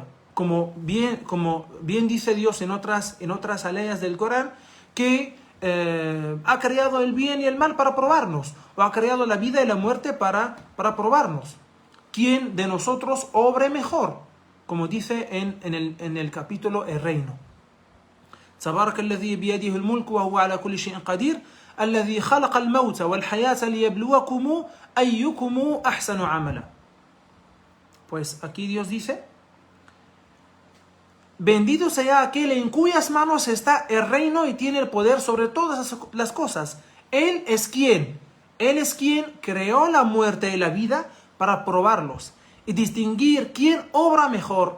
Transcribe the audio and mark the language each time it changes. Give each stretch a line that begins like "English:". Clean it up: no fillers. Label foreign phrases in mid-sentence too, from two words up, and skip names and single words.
Spanish: Como bien dice Dios en otras aleyas del Corán, que ha creado el bien y el mal para probarnos, o ha creado la vida y la muerte para probarnos. ¿Quién de nosotros obre mejor? Como dice en el capítulo El Reino.
Arabic: تبارك الذي بيده الملك وهو على كل شيء قدير الذي خلق الموت والحياة ليبلوكم أيكم أحسن عملا.
Spanish: Pues aquí Dios dice, bendito sea aquel en cuyas manos está el reino y tiene el poder sobre todas las cosas. Él es quien creó la muerte y la vida para probarlos y distinguir quién obra mejor.